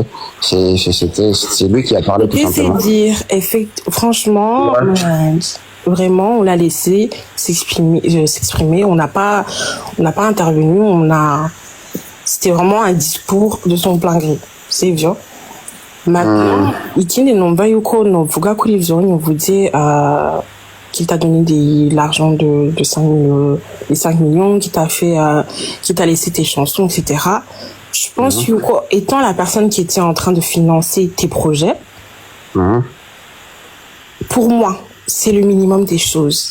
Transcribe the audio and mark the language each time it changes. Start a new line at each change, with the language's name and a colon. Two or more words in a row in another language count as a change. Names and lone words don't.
French: C'est lui qui a parlé tout simplement. C'est dire, franchement, vraiment, on l'a laissé s'exprimer. On n'a pas intervenu. C'était vraiment un discours de son plein gré. C'est vieux. Maintenant,
Rundi: ikindi numva yuko novuga kuri ivyo nyovuze
French: qu'il t'a donné l'argent de 5 millions, qui t'a laissé tes chansons, etc. Je pense que étant la personne qui était en train de financer tes projets, pour moi, c'est le minimum des choses.